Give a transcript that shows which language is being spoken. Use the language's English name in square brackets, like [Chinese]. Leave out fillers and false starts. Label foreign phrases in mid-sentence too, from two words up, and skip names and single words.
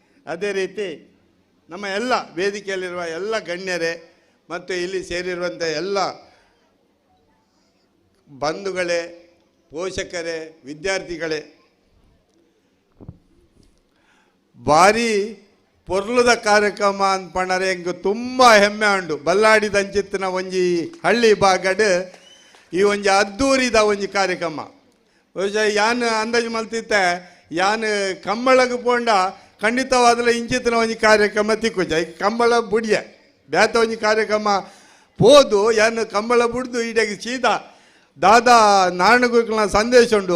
[Kannada] ಅದೇ ರೀತಿ ನಮ್ಮ ಎಲ್ಲ ವೇದಿಕೆಯಲ್ಲಿರುವ ಎಲ್ಲ ಗಣ್ಯರೇ ಮತ್ತು ಇಲ್ಲಿ ಸೇರಿರುವಂಥ ಎಲ್ಲ ಬಂಧುಗಳೇ, ಪೋಷಕರೇ, ವಿದ್ಯಾರ್ಥಿಗಳೇ, [Tulu] ಭಾರಿ ಪೊರ್ಲುದ ಕಾರ್ಯಕ್ರಮ ಅಂದ್ಪಣ್ಣರೆ ಹೆಂಗೆ ತುಂಬ ಹೆಮ್ಮೆ ಉಂಡು. ಬಲ್ಲಾಡಿದಂಚಿತ್ತಿನ ಒಂಜಿ ಹಳ್ಳಿ ಬಾಗಡ್ ಈ ಒಂಜಿ ಅದ್ದೂರಿದ ಒಂಜಿ ಕಾರ್ಯಕ್ರಮ. ಬಹುಶಃ ಯಾನ್ ಅಂದಾಜು ಮಲ್ತಿತ್ತೆ ಯಾನ್ ಕಂಬಳಗೆ ಪೋಂಡ ಖಂಡಿತವಾದಲ ಇಂಚಿತ್ತಿನ ಒಂಜಿ ಕಾರ್ಯಕ್ರಮ ತಿಕ್ಕುಜ. ಈ ಕಂಬಳ ಬುಡಿಯ ಬ್ಯಾತ ಒಂಜಿ ಕಾರ್ಯಕ್ರಮ ಪೋದು ಯಾನ್ ಕಂಬಳ ಬುಡ್ದು ಈಡೆಗೆ ಸೀದಾ ದಾದಾ ನಾರಾಯಣಗುರುಕುಲ ಸಂದೇಶ ಉಂಡು.